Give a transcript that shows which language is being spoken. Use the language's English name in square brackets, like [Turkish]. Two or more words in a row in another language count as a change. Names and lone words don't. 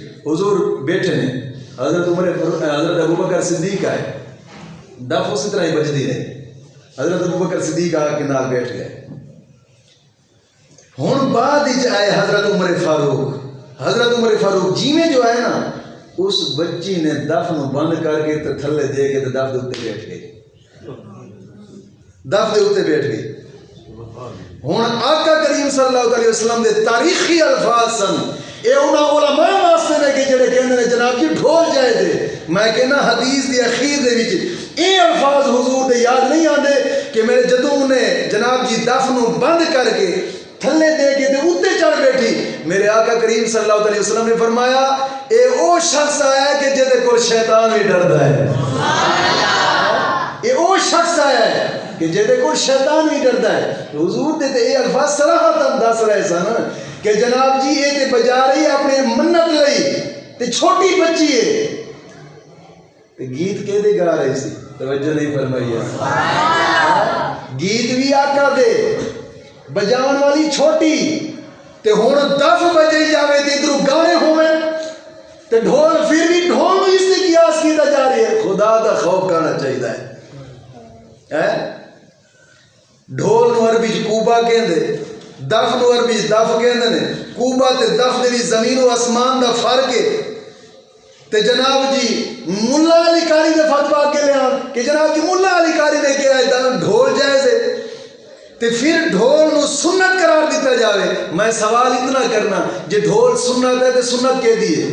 [Punjabi] حضور بیٹھے نے، حضرت ابوبکر صدیق آئے، دف اسی طرح ہی بجتی رہی. حضرت ابوبکر صدیق آ کے نال بیٹھ گئے. ہن بعد آئے حضرت عمر فاروق. حضرت عمر فاروق جی میں جو آئے نا اس بچی نے دف نو بند کر کے تے تھلے دے کے تے دف دے اوتے بیٹھ گئی. دف دے اوتے بیٹھ گئی. ہن آقا کریم [Arabic] صلی اللہ علیہ وسلم [Punjabi] دے تاریخی الفاظ سن. اے انہاں علماء واسطے نے کہ جڑے کہندے نے جناب جی ڈھول جائے دے. میں کہنا حدیث دی اخیر دے وچ اے الفاظ حضور دے یاد نہیں آندے کہ میرے جدوں نے جناب جی دف نو بند کر کے تھلے دے کے تے اوتے چڑھ بیٹھی. میرے آقا کریم [Arabic] صلی اللہ علیہ وسلم [Punjabi] نے فرمایا اے او شخص آیا ہے کہ جدے کول شیطان بھی ڈردا ہے. اے او شخص آیا ہے کہ جہدے کو شیطان بھی ڈردا ہے. حضور دے تے اے الفاظ صراحتاً دس رہے سن کہ جناب جی اے تے بجا رہی اپنے منت لئی تے چھوٹی بچی ہے تے گیت کے دے گا رہی سی. توجہ نہیں فرمائی ہے. گیت بھی آقا دے بجاون والی چھوٹی تے ہن دف بجائی جاوے تے ادھر گانے ہوئے تے ڈھول پھر بھی ڈھول اس سے قیاس کیتا جا رہی ہے. خدا دا خوف کرنا چاہیے ہے. ڈھول نو عربی کوبا کہندے، دف نو عربی دف کہندے نے. کوبا تے دف دے وچ زمین و آسمان دا فرق ہے. تے جناب جی ملا علی قاری نے فتوا کے لیا کہ جناب جی ملا علی قاری نے کہا ہے ڈھول جائز ہے تے پھر ڈھول نو سنت قرار دیتا جاوے. میں سوال اتنا کرنا جے ڈھول سنت ہے تے سنت کہہ دیے.